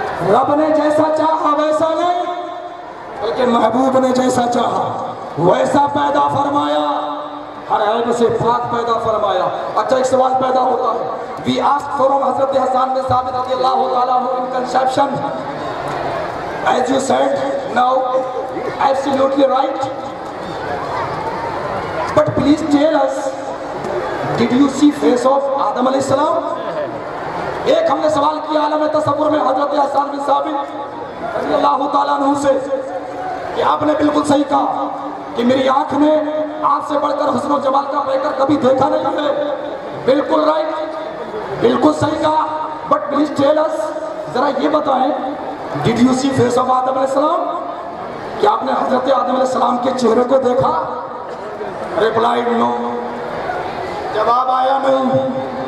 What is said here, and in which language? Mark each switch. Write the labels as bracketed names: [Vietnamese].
[Urdu] رب نے جیسا چاہا ویسا نہیں بلکہ محبوب نے جیسا چاہا ویسا پیدا فرمایا، ہر عیب سے پاک پیدا فرمایا۔ اچھا ایک سوال پیدا ہوتا ہے، [English] we ask from [Urdu] حضرت حسان بن ثابت رضی اللہ تعالیٰ عنہ ان conception [English] As you said, now, absolutely right. But please tell us, did you see face of Adam alayhi salam? [Urdu] ایک ہم نے سوال کیا عالم تصور میں حضرت حسان بن ثابت رضی اللہ تعالیٰ عنہ سے کہ آپ نے بالکل صحیح کہا کہ میری آنکھ نے آپ سے بڑھ کر حسن و جمال کا پیکر کبھی دیکھا نہیں ہے. بالکل رائٹ, بالکل صحیح کہا. [English] but please tell us, [Urdu] ذرا یہ بتائیں, [English] did you see face of [Urdu] آدم علیہ السلام؟ کیا آپ نے حضرت آدم علیہ السلام کے چہرے کو دیکھا؟ [English] replied no, [Urdu] جواب آیا نہیں.